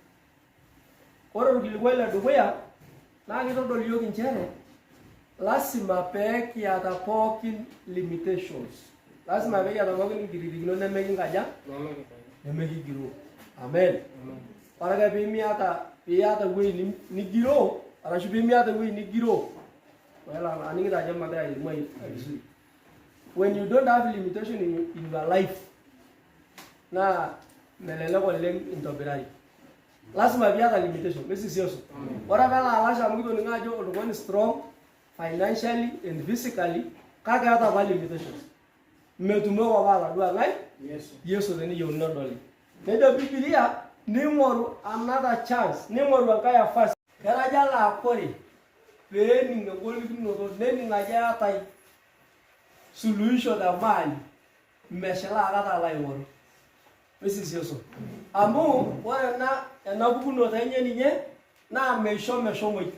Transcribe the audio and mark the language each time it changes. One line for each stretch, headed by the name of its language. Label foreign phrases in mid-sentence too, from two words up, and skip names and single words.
Masai: Ore orkilikuai ledukuya naa keitodolu yiok inchere lasima pee kiata pookin limitations. Lasima pee kiata pookin nkiririkinot nemekinkaja nemekigiroo. Amen. Ore ake piiyata ewueji nigiroo arashu piimiata ewueji nigiroo. Well, aning'ito ajo magira airimu vizuri.
English: When you don't have limitation in your life,
Masai: naa melelek oleng intobirari. Lasima piata limitation. Mrs. Yesu. Ore pee laalasha amu kitoning'o ajo oltung'ani
English: strong financially and physically
Masai: kake eeta apa limitations. Metumoki apa ataduaa ng'ae Yesu teneyieuni nedoli. Nejo Biblia ning'oru
English: another chance,
Masai: ning'oru enkae nafasi. Keraja laakore peening engolikinoto nening ajo eetai suluhisho te maali meshilaa akata alo aing'oru. Mrs. Yesu. Amu ore ena pukunoto enye ninye naa meisho meshomoi.